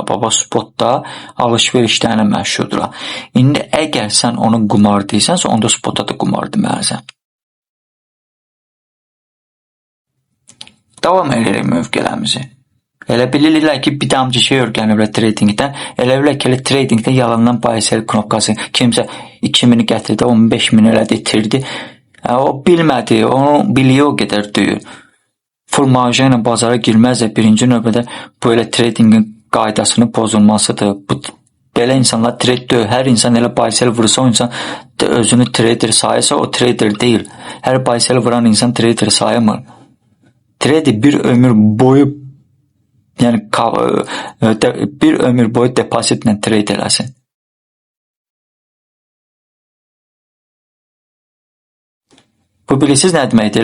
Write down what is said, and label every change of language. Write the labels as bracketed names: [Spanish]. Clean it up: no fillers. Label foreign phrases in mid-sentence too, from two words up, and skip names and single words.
[Azerbaijani] Baba, spotda alış-verişlərlə məşğuldur. İndi əgər sən onun qumar deyirsənsə, onda spotda da qumar deməlisən. Davam edirik mövqelərimizi. Elə bilirlər ki, bir damcı şey öyrəniblər tradingdən. Elə bilirlər ki, tradingdə yalandan buy-sell knopkası kimsə 2000-i gətirdi, 15.000 elədi, itirdi. O bilmədi, onu biliyor o qədər deyir. Full marja ilə bazara girməz də birinci növbədə bu elə tradingin qaydasını pozulmasıdır. Belə insanlar trade deyil. Hər insan elə buy-sell vursa, o insan özünü trader sayırsa, o trader deyil. Hər buy-sell vuran insan trader sayılmır. Trade bir ömür boyu depozitlə trade eləsin. Bu bilirsiniz nə deməkdir?